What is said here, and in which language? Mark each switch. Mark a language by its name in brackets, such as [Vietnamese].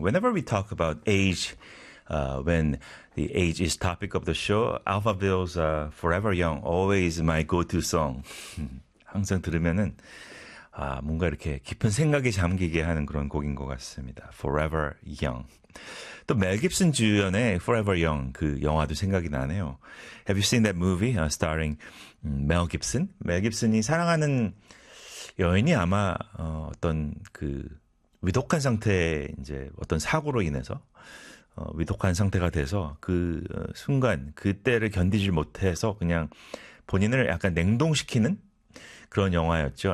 [English] Whenever we talk about age, when the age is topic of the show, Alpha Bill's Forever Young always my go-to song. [Korean] 항상 들으면은 아, 뭔가 이렇게 깊은 생각에 잠기게 하는 그런 곡인 것 같습니다. Forever Young. 또 멜 깁슨 주연의 Forever Young 그 영화도 생각이 나네요. [English] Have you seen that movie starring Mel Gibson? [Korean] 멜 깁슨이 사랑하는 여인이 아마 어떤 그 위독한 상태에 이제 어떤 사고로 인해서 위독한 상태가 돼서 그 순간 그때를 견디질 못해서 그냥 본인을 약간 냉동시키는 그런 영화였죠.